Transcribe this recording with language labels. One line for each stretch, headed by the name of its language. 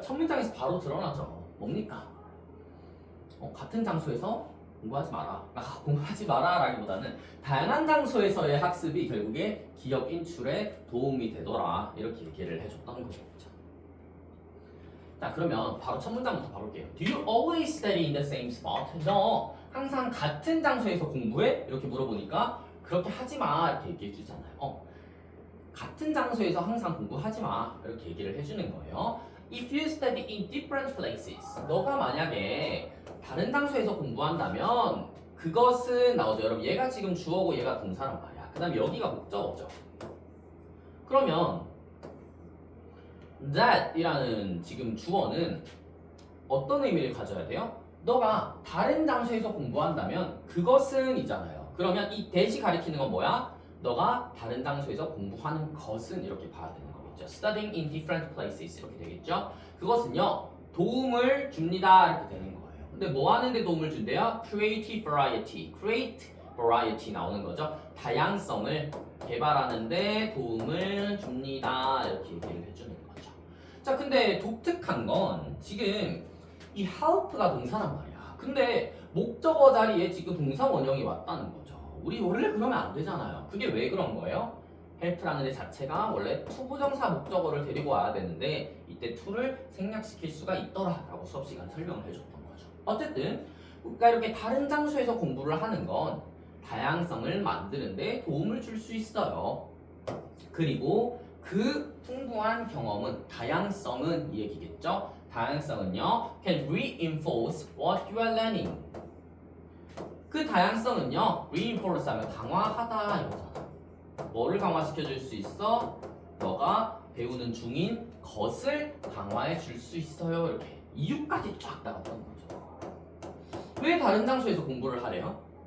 Korean: 첫 문장에서 바로 드러나죠. 뭡니까? 같은 장소에서 공부하지 마라. 공부하지 마라라기보다는 다양한 장소에서의 학습이 결국에 기억 인출에 도움이 되더라. 이렇게 얘기를 해줬던 거죠. 자, 그러면 바로 첫 문장부터 봐볼게요.
English: Do you always study in the same spot?
Korean: 너 항상 같은 장소에서 공부해? 이렇게 물어보니까 그렇게 하지 마 이렇게 얘기해 주잖아요. 같은 장소에서 항상 공부하지 마 이렇게 얘기를 해주는 거예요.
English: If you study in different places,
Korean: 너가 만약에 다른 장소에서 공부한다면 그것은 나오죠. 여러분 얘가 지금 주어고 얘가 동사란 말이야. 그 다음에 여기가 목적어죠. 그러면 that 이라는 지금 주어는 어떤 의미를 가져야 돼요? 너가 다른 장소에서 공부한다면 그것은 이잖아요. 그러면 이 that이 가리키는 건 뭐야? 너가 다른 장소에서 공부하는 것은 이렇게 봐야 되는 거겠죠.
English: Studying in different places
Korean: 이렇게 되겠죠. 그것은요 도움을 줍니다 이렇게 되는 거예요. 근데 뭐 하는데 도움을 준대요?
English: Create variety
Korean: 나오는 거죠. 다양성을 개발하는데 도움을 줍니다 이렇게 얘기를 해주는 거죠. 자, 근데 독특한 건 지금 이 help가 동사란 말이야. 근데 목적어 자리에 지금 동사 원형이 왔다는 거죠. 우리 원래 그러면 안 되잖아요. 그게 왜 그런 거예요? help라는 애 자체가 원래 투부정사 목적어를 데리고 와야 되는데 이때 to를 생략시킬 수가 있더라라고 수업 시간 설명을 해줬던 거죠. 어쨌든 그러니까 이렇게 다른 장소에서 공부를 하는 건 다양성을 만드는데 도움을 줄 수 있어요. 그리고 그 풍부한 경험은 다양성은 이 얘기겠죠. 다양성은요
English: can reinforce what you are learning.
Korean: 그 다양성은요 reinforce 하면 강화하다 이거잖아. 뭐를 강화시켜 줄 수 있어? 너가 배우는 중인 것을 강화해 줄 수 있어요. 이렇게 이유까지 쫙 나갔던 거죠. 왜 다른 장소에서 공부를 하래요?